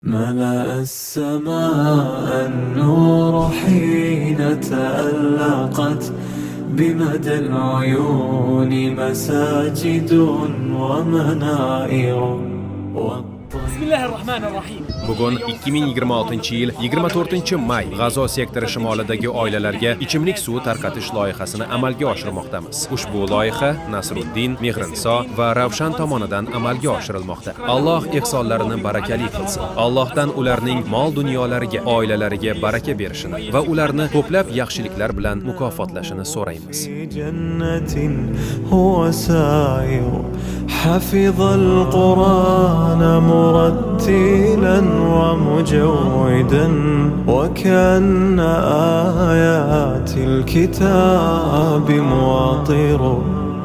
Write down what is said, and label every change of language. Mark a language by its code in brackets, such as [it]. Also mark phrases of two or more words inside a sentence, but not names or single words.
[ar] ملأ السماء النور حين تألقت بمدى العيون مساجد ومنائر. Bismillahirrahmanirrahim. [uz] Bugun 2026-yil 24-may G'azo sektori shimolidagi oilalarga ichimlik suvi tarqatish loyihasini amalga oshirmoqdamiz. Ushbu loyiha Nasruddin, Mehrinso va Ravshan tomonidan amalga oshirilmoqda. Alloh ihsonlarini barakali qilsin. Allohdan ularning mol-dunyolariga, oilalariga baraka berishini va ularni ko'plab yaxshiliklar bilan mukofotlashini so'raymiz. [ar] حفظ القرآن مرتلا ومجودا وكأن آيات الكتاب مواطر.